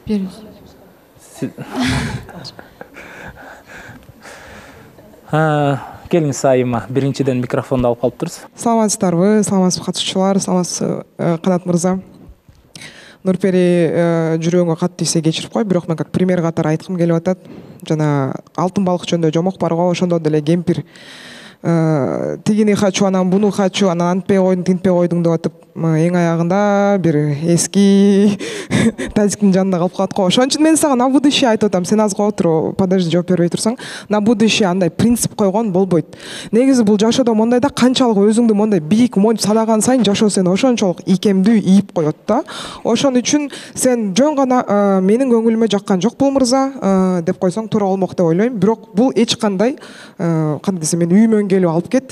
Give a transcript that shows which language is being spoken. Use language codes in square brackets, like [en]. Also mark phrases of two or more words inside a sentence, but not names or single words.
[ky] Келиңиз Айыма, биринчиден микрофонду алып калып турсуз. Саламатсыздарбы, саламатсызбы катышуучулар, саламатсызбы Канат мырза. Нурпери жүрөгүңө катуу тийсе кечирип кой, бирок мен [ru] как пример [ky] катары айткым келип атат. Жана алтын балык жөнүндө жомок бар го, ошондо деле кемпир тигини хочу, анан буну хочу, анан антпей койдуң, тинтпей койдуң деп атып, эң аягында бир эски тазиктин жанында калып калат го. Ошон үчүн мен сага [ru] на будущее [ky] айтып атам. Сен азга отур, подожди, жооп бербей турсаң, [ru] на будущее [ky] андай принцип койгон болбойт. Негизи бул жашоодо мондай да, канчалык өзүңдү мондай бийик монуп санаган сайын жашоо сени ошончолук ийкемдүү ийип коет да. Ошон үчүн сен жөн гана менин көңүлүмө жаккан жок бул мырза деп койсоң туура болмок деп ойлойм. Бирок бул эч кандай кандай десем, мен үйүмө келип алып кет.